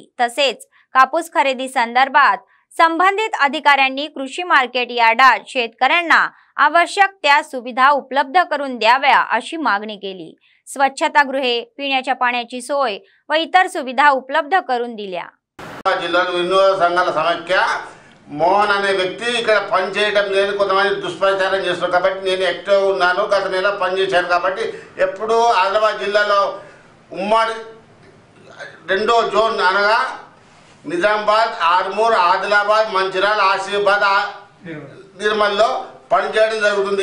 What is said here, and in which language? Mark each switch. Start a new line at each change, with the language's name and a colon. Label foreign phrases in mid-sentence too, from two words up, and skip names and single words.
Marathi: तसेच कापूस खरेदी संदर्भात संबंधित अधिकाऱ्यांनी कृषी मार्केट यार्डात शेतकऱ्यांना आवश्यक त्या सुविधा उपलब्ध करून द्याव्या अशी मागणी केली. स्वच्छतागृहे, पिण्याच्या पाण्याची सोय व इतर सुविधा उपलब्ध करून दिल्या.
Telugu: జిల్లాలో వినోద సంఘాల సమైక్య మోహన్ అనే వ్యక్తి ఇక్కడ పని చేయడం లేదు. కొంతమంది దుష్ప్రచారం చేస్తున్నారు కాబట్టి నేను యాక్టివ్ ఉన్నాను. గత నెల పని చేశాను కాబట్టి ఎప్పుడు ఆదిలాబాద్ జిల్లాలో ఉమ్మడి 2వ జోన్ అనగా నిజామాబాద్, ఆర్మూర్, ఆదిలాబాద్, మంచిర్యాల, ఆసిఫాబాద్, నిర్మల్లో పనిచేయడం జరుగుతుంది.